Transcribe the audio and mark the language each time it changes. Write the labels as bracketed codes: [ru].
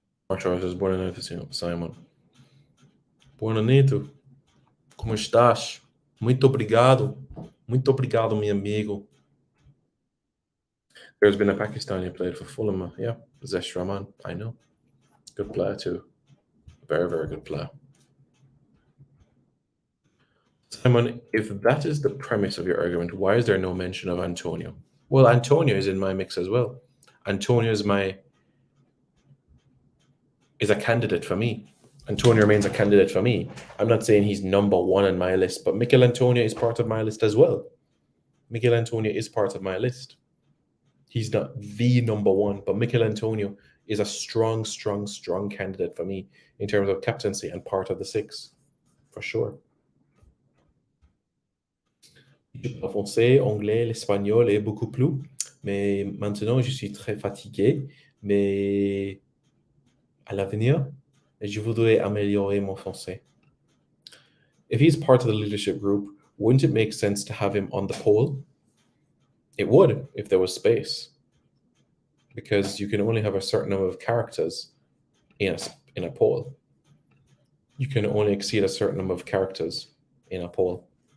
[pt] Marshall buona noite, senhor Simon. Boa noite. Como estás? Muito obrigado. Muito obrigado, meu amigo. [en] There's been a Pakistani played for Fulham. Yeah, Zesh Rahman. I know. Good player too. Very, very good player. Simon, if that is the premise of your argument, why is there no mention of Antonio? Well, Antonio is in my mix as well. Antonio is a candidate for me. Antonio remains a candidate for me. I'm not saying he's number one on my list, but Mikel Antonio is part of my list as well. Mikel Antonio is part of my list. He's not the number one, but Mikel Antonio is a strong, strong, strong candidate for me in terms of captaincy and part of the six, for sure. [fr] Je parle français, anglais, l'espagnol et beaucoup plus. Mais maintenant, je suis très fatigué. Mais à l'avenir, je voudrais améliorer mon français. [en] If he's part of the leadership group, wouldn't it make sense to have him on the poll? It would, if there was space. Because you can only have a certain number of characters in a poll. You can only exceed a certain number of characters in a poll.